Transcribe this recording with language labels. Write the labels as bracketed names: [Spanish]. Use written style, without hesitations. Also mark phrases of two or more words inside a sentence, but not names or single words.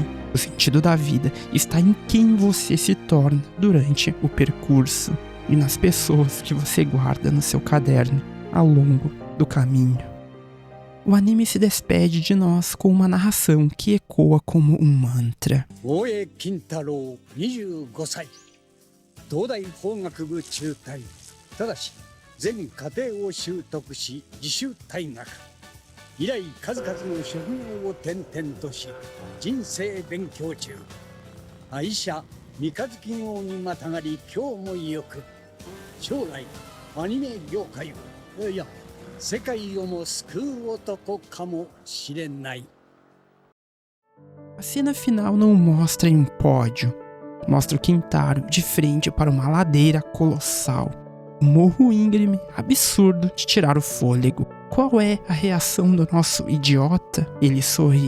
[Portuguese] O sentido da vida está em quem você se torna durante o percurso e nas pessoas que você guarda no seu caderno ao longo do caminho. O anime se despede de nós com uma narração que ecoa como um mantra. [Japanese] Oe Kintaro, 25 歳。東大法学部中退。ただし、全課程を習得し、自主退学。以来、数々の職業を転々とし、人生勉強中。愛車、三日月号にまたがり、今日もよく。将来、アニメ業界を、いや、世界をも救う男かもしれない。 [Portuguese] A cena final não mostra em um pódio. Mostra o Kintaro de frente para uma ladeira colossal. Um morro íngreme, absurdo de tirar o fôlego. Qual é a reação do nosso idiota? Ele sorri.